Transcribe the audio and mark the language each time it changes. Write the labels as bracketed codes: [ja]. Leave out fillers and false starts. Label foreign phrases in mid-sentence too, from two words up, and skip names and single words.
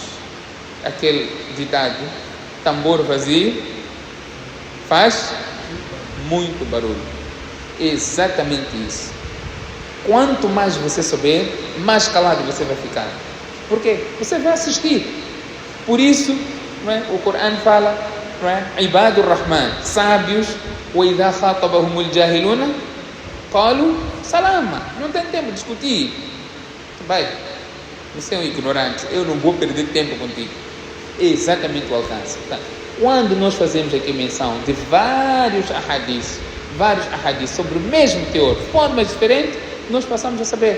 [pt] Aquele ditado, tambor vazio faz muito barulho. É exatamente isso. Quanto mais você souber, mais calado você vai ficar. Por quê? Você vai assistir. Por isso, não é? O Corão fala, não é? [ar] عباد الرحمن, sábios, وَإِذَا خَاطَبَهُمُ الْجَاهِلُونَ قَالُوا سَلَامًا. [pt] Não tem tempo de discutir. Vai, você é um ignorante, eu não vou perder tempo contigo. É exatamente o alcance. Tá? Quando nós fazemos aqui menção de vários ahadis sobre o mesmo teor, formas diferentes, nós passamos a saber.